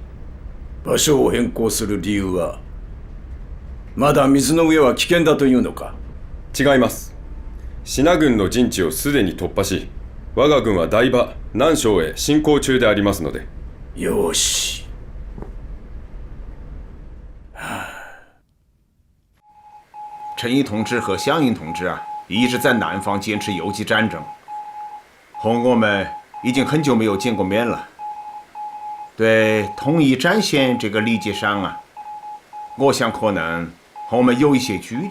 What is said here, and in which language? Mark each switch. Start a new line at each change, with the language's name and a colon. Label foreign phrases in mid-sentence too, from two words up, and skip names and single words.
Japanese: 場所を変更する理由は、まだ水の上は危険だというのか？違います。支那軍の陣地をすでに突破し、我が軍は台場、南昌へ進行中でありますので。よし。
Chinese: 陈毅同志和项英同志啊，一直在南方坚持游击战争，和我们已经很久没有见过面了。对统一战线这个理解上啊，我想可能和我们有一些距离。